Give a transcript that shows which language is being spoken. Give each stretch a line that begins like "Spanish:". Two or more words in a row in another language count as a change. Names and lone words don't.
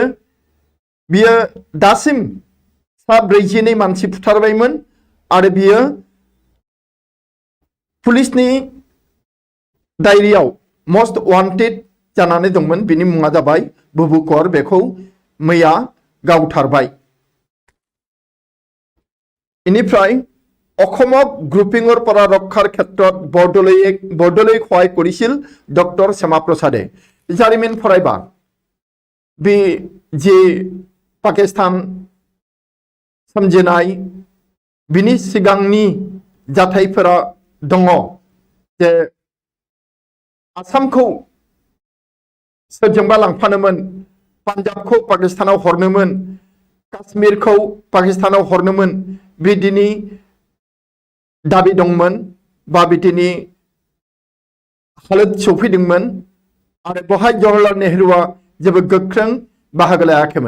Bodo: बियो दासिम 42 मानसि बुथारबायमोन आरो बियो पुलिसनि डायरियाव
English: most wanted
Bodo: जानानै दंमोन। बिनि मुङा जाबाय बुबु कौर। बेखौ मैया गावथारबाय। इनिफ्राय
Assamese: অসমক গ্ৰুপিঙৰ পৰা ৰক্ষাৰ ক্ষেত্ৰত বৰদলৈক সহায় কৰিছিল ডক্টৰ শ্যামাপ্ৰসাদে।
Bodo: জাৰিমিন फरायबा बे जे पाकिस्तान सोमजिनाय बिनि सिगांनि जाथायफोरा दङ जे आसामखौ सोरजोंबा लांफानोमोन, पान्जाबखौ पाकिस्तानाव हरनोमोन, काश्मीरखौ पाकिस्तानाव हरनोमोन बिदिनि दाबि दंमोन बा बिदिनि हालोद सौफैदोंमोन आरो बेवहाय जवाहरलाल नेहरूआ जेबो गोख्रों बाहागो लायाखैमोन।